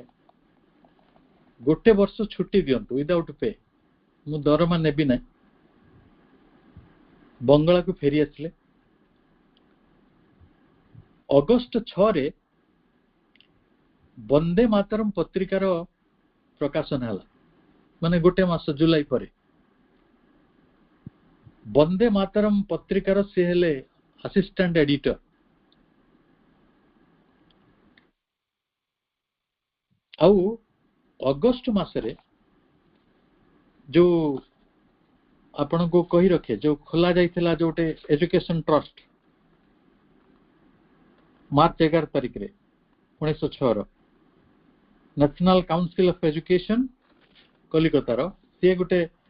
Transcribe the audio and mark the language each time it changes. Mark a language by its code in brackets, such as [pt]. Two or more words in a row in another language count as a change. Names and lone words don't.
[or] ଗୋଟେ ବର୍ଷ ଛୁଟି ଦିଅନ୍ତୁ [en] without pay [or] ମୁଁ ଦରମା ନେବି ନାହିଁ ବଙ୍ଗଳା କୁ ଫେରି ଆସିଲେ ଅଗଷ୍ଟ 6 ରେ ବନ୍ଦେ ମାତରମ ପତ୍ରିକାର ପ୍ରକାଶନ ହେଲା ମାନେ ଗୋଟେ ମାସ ଜୁଲାଇ ପରେ ବନ୍ଦେ ମାତରମ ପତ୍ରିକାର ସେ ହେଲେ [en] assistant editor [or] ଆଉ ଅଗଷ୍ଟ ମାସରେ ଯୋ ଆପଣଙ୍କୁ କହି ରଖେ ଯୋ ଖୋଲା ଯାଇଥିଲା ଯୋଟେ [en] education trust [or] ମାର୍ଚ୍ଚ 11 ତାରିଖ ରେ 1906 ର ନେସନାଲ କାଉନସିଲ ଅଫ ଏଜୁକେସନ କଲିକତା ର ସେ ଗୋଟେ